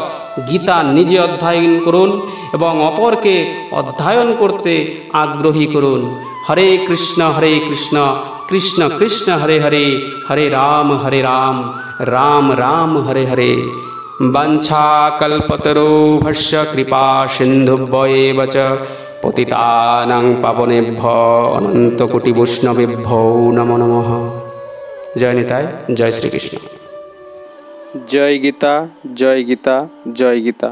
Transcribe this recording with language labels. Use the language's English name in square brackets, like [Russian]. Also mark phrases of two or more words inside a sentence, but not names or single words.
[Bangla] গীতা নিজে অধ্যয়ন করুন এবং অপরকে অধ্যয়ন করতে আগ্রহী করুন। [Sanskrit] হরে কৃষ্ণ কৃষ্ণ কৃষ্ণ হরে হরে, হরে রাম রাম রাম হরে হরে। বাঞ্ছাকল্পতরুভ্যশ্চ কৃপা সিন্ধুভ্যেব চ পতিতানাং পাবনেভ্যো অনন্তকোটি বৈষ্ণবেভ্যো নমো নমঃ। [Bangla] জয় নিতাই, জয় শ্রীকৃষ্ণ। জয় গীতা, জয় গীতা, জয় গীতা।